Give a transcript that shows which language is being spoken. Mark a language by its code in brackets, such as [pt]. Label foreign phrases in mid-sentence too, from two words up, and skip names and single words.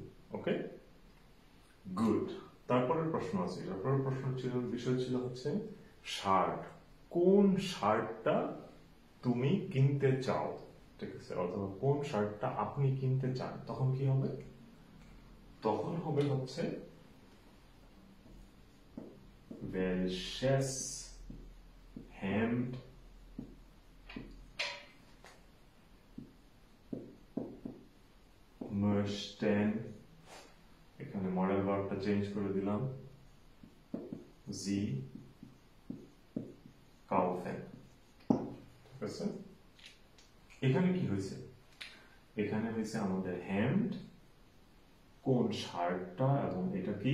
[en] okay, good. [bn] তারপরের প্রশ্ন আছে, তারপরের প্রশ্ন ছিল, বিষয় ছিল হচ্ছে শার্ট। কোন শার্টটা তুমি কিনতে চাও, ঠিক আছে? অথবা কোন শার্টটা আপনি কিনতে চান, তখন কি হবে? তখন হবে হচ্ছে [de] welches Hemd möchten, [bn] এখানে [en] model verbটা [bn] চেঞ্জ করে দিলাম, [de] Sie kaufen, [bn] ঠিক আছে? এখানে কি হয়েছে? এখানে হয়েছে আমাদের হ্যান্ড, কোন শার্টটা, এবং এটা কি?